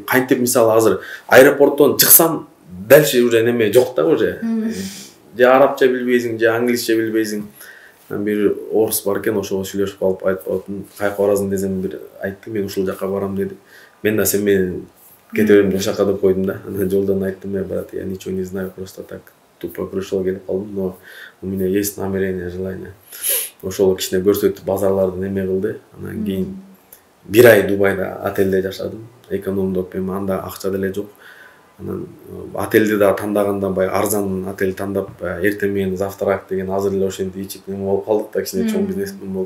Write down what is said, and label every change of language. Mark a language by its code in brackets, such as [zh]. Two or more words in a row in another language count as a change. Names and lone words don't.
[ky] Кантип мисалы азыр аэропорттон чыксам, [ru] дальше уже [ky] неме жок да уже. Же арабча билбейсиң, же англисче билбейсиң. Бир орус бар экен, ошого сүйлөшүп калып айтып атым, кайка барасың десем бир айтты, мен ушул жака барам деди. Мен да сен менен кете берем ошол жака деп койдум да. Анан жолдон айттым, [ru] брат, я ничего не знаю, просто так тупо пришел [ky] келип калдым, [ru] но у меня есть намерение, желание. [ky] Ошол кичине көрсөтүп базарларды неме кылды. Анан кийин 1 ай Дубайда отелде жашадым. Экономдоп эми анда акча деле жок. Анан отелди да тандаганда бай арзан отель тандап, эртең менен завтрак деген азыр эле ошентип ичип неме болуп калдык да, кичине чоң бизнесмен болуп.